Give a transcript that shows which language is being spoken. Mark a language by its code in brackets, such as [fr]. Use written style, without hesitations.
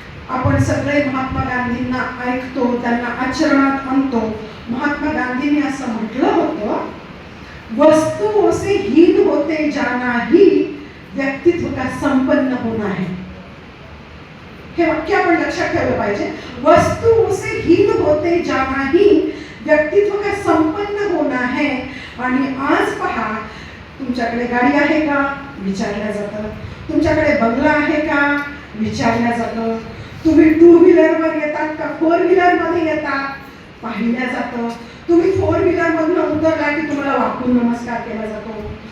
[mr] आपण सगळे महात्मा गांधींना ऐकतो, त्यांना आचरणात आणतो. महात्मा गांधींनी असं म्हटलं होतं, [hi] वस्तुओं से हीन होते जाना ही व्यक्तित्व का संपन्न होना है. [mr] हे वाक्य आपण लक्षात ठेवलं पाहिजे. [hi] वस्तुओं से हीन होते जाना ही व्यक्तित्व का संपन्न होना है. [mr] आणि आज पहा, तुमच्याकडे गाडी आहे का विचारलं जातं, तुमच्याकडे बंगला आहे का विचारलं जातं, तुम्ही 2 व्हीलरवर येतात का 4 व्हीलरमध्ये येतात पाहिलं जातं. तुम्ही 4 व्हीलरमधून उतरला की तुम्हाला वाकून नमस्कार केला जातो.